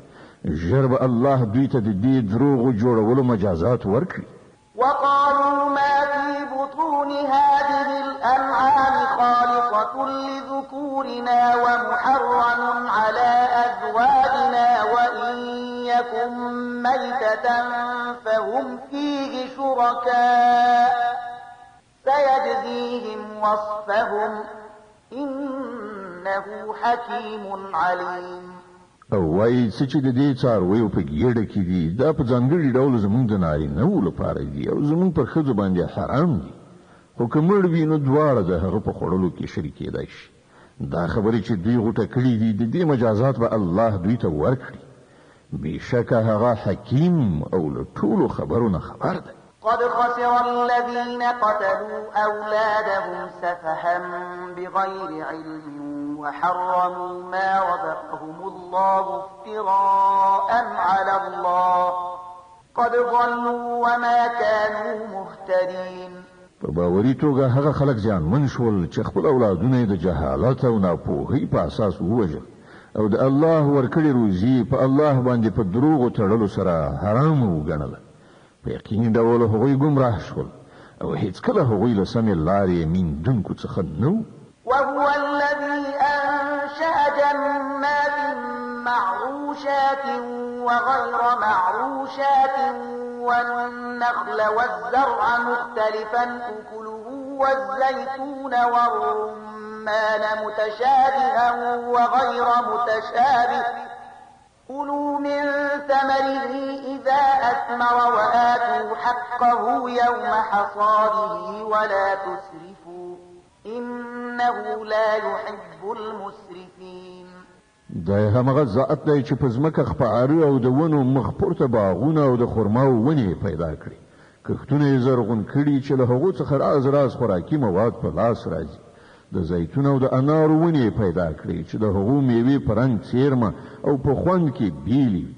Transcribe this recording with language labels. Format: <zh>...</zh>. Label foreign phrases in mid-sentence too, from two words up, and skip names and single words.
<ps>ژر به الله دوی ته د دې دروغو جوړولو مجازات ورکړي.</ps> <ar>وقالوا ما في بطون هذه الأنعام خالصة لذكورنا ومحرم على أزواجنا وإن يكن ميتة فهم فيه شركاء سيجزيهم وصفهم إنه حكيم عليم.</ar> <ps>او وای چې د دې څارویو په ګیډه کې دي دا په ځانګړي ډول زمونږ د نارینهو لپاره دي او زمونږ پر ښځو باندې حرام دي خو که مړ وي نو دواړه د هغه په خوړلو کې شریکېدای شي. دا خبرې چې دوی غوټه کړي دي د دې مجازات به الله دوی ته ورکړي. بېشکه هغه حکیم او له ټولو خبرونه خبر دی.</ps> <ar>قد خسر الذين قتلوا أولادهم سفها بغير علم وحرموا ما رزقهم الله افتراء على الله قد ضلوا وما كانوا مهتدين.</ar> <ps>په باوري توګه هغه خلک زیانمن شول چې خپل اولادونه د جهالت او ناپوهۍ په اساس ووژل او د الله ورکړې روزي په الله باندې په دروغو تړلو سره حرام وګڼله. په یقیني ډول هغوی ګمراه شول او هیڅکله هغوی له سمې لارې میندونکو څخه نه.</ps> <ar>وهو الذي أنشأ جنات معروشات وغير معروشات والنخل والزرع مختلفا أكله والزيتون والرمان متشابها وغير متشابه كلوا من ثمره إذا أثمر وآتوا حقه يوم حصاده ولا تسرفوا إنه لا يحب المسرفين.</ar> <ps>دا همغه ذات دی چې په ځمکه خپاره او د ونو مخ پورته باغونه او د خرماو ونې پیدا کړي، کښتونه یې زرغون کړي چې له هغو څخه راز خوراکي مواد په لاس راځي. د زیتون او د انارو ونې پیدا کړي چې د هغو میوې په رنګ څیرمه او په خوند کې بیلې وي.</ps>